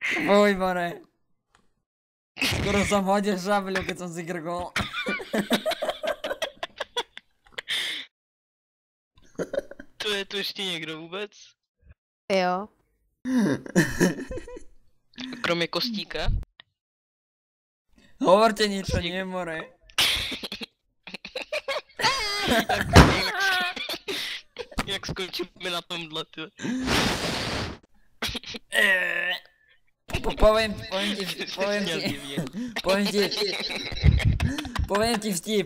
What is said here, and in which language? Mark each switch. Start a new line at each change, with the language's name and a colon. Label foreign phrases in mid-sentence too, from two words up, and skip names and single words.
Slovak: Fuj, more. Skoro som hodil žabľu, keď som si grgol.
Czech: To je tu ještě někdo vůbec? Jo. Kromě Kostíka?
Slovak: Hovorte niečo, nie, more.
Czech: Jak skončíme na tomhle, ty?
Slovak: Poviem ti vtip.